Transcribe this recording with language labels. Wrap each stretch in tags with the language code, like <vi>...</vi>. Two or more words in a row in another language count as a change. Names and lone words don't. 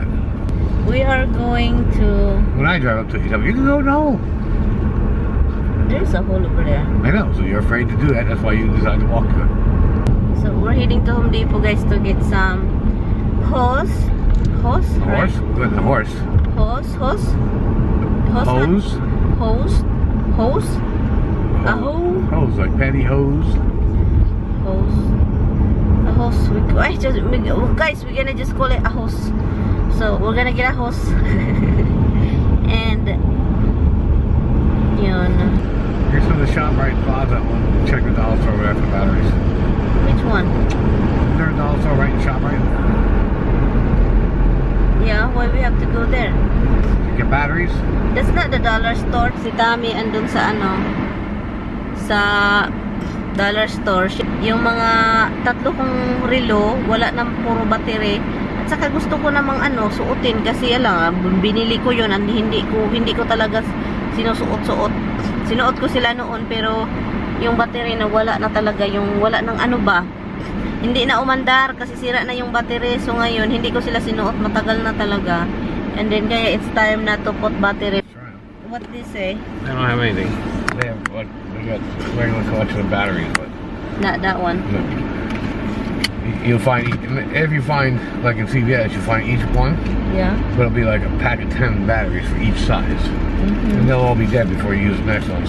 <en>We are going to. When I drive up to it, you tell me, you can go no. There's a hole over there. I know, so you're afraid to do that. That's why you decide to walk to it. So we're heading to Home Depot, guys, to get some hose. Hose? Horse? Right? Good, the horse. Hose? Hose? Hose? Hose? Hose? A hose? Hose, like pantyhose. Hose. A hose. Guys, we're gonna just call it a hose. So we're gonna get a hose. And yun. Here's from the shop right plaza. We'll check the dollar store right after the batteries. Which one? Isn't there a dollar store right in the shop right? Yeah, why we have to go there? To get batteries? That's not the dollar store.</en> <tl>Si Tami andun sa sa</tl> <en>dollar store.</en> <tl>Yung mga tatlo kong relo, wala nang puro battery. At saka gusto ko namang suotin kasi binili ko yun and hindi ko talaga sinusuot-suot. Sinuot ko sila noon pero yung battery na wala na talaga, yung wala ng ba. Hindi na umandar kasi sira na yung battery. So ngayon, hindi ko sila sinuot, matagal na talaga.</tl> <en>And then kaya it's time na to put battery. What they say? They don't have anything. They have they got a regular collection of batteries, but Not that one. no. You'll find, if you find, like in CVS, you find each one, Yeah. but it'll be like a pack of 10 batteries for each size. And they'll all be dead before you use the next ones.</en>